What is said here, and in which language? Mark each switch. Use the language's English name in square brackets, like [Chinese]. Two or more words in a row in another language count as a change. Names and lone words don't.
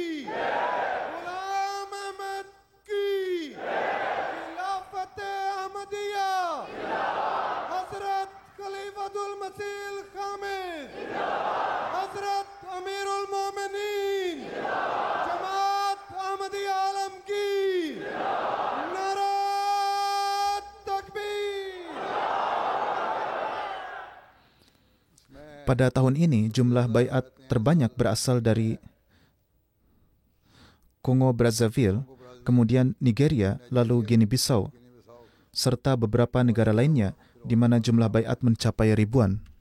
[Urdu] غلام احمد کی خلافت احمدیہ حضرت خلیفۃ المسیح خامس حضرت امیر المومنین جماعت احمدیہ عالمگیر نعرۂ تکبیر. [Indonesian] Pada tahun ini, jumlah baiat terbanyak berasal dari Kongo Brazzaville, kemudian Nigeria, lalu Guinea-Bissau, serta beberapa negara lainnya di mana jumlah baiat mencapai ribuan.